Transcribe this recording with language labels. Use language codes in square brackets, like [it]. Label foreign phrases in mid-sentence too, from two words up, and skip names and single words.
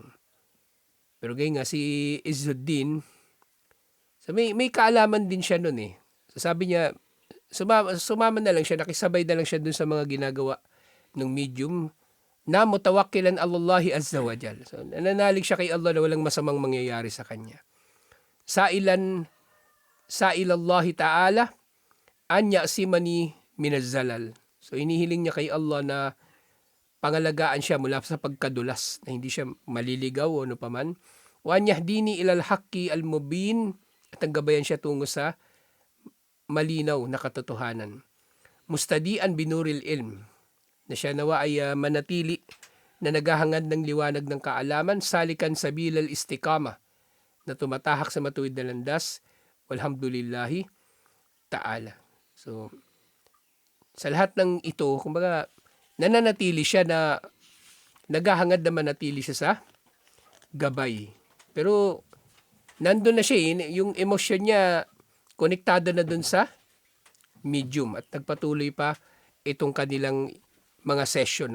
[tl] Pero ganyan nga, si Izzuddin, so may kaalaman din siya nun eh. So sabi niya, sumama na lang siya, nakisabay na lang siya dun sa mga ginagawa ng medium na [ar] متوكلاً الله عز وجل. [tl] So nananalig siya kay Allah na walang masamang mangyayari sa kanya. [ar] سائلاً الله تعالى أن يعصمني من الزلل. [tl] So inihiling niya kay Allah na pangalagaan siya mula sa pagkadulas, na hindi siya maliligaw o ano paman. [ar] وأن يهديني إلى الحق المبين, [tl] at ang gabayan siya tungo sa malinaw na katotohanan. [ar] مستضيئاً بنور العلم, [tl] na siya nawa ay manatili na naghahangad ng liwanag ng kaalaman, [ar] سالكاً سبيل الاستقامة, [tl] na tumatahak sa matuwid na landas, [ar] والحمد لله تعالى. [tl] So, sa lahat ng ito, kumbaga, nananatili siya na naghahangad na manatili siya sa gabay. Pero, nandun na siya yung emosyon niya, konektado na dun sa medium at nagpatuloy pa itong kanilang mga session.